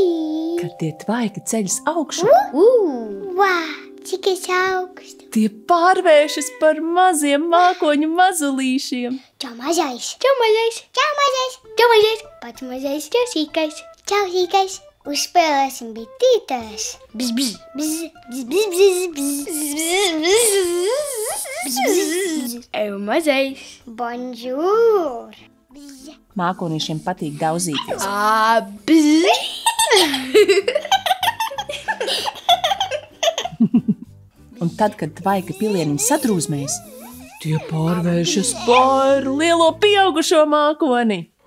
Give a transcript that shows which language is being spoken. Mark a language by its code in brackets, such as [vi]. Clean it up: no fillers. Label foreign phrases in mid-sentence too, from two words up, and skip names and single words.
[lv] Kad tie tvaiki ceļas augšu, Cik es augstu! tie pārvēršas par maziem mākoņu mazulīšiem. Čau mazais! Čau mazais! Čau mazais! Čau mazais! Pats mazais, čau sīkais! Čau sīkais! Uzspēlēsim bitītēs! Bzz, bzz, bzz, bzz, bzz, bzz, bzz, bzz. Eju mazais! Bonjour! Bzz. Mākonīšiem patīk daudzīties. Bzz! Un tad, kad tvaika pilieniņi sadrūzmēs, tie pārvēršas par lielo pieaugušo mākoni.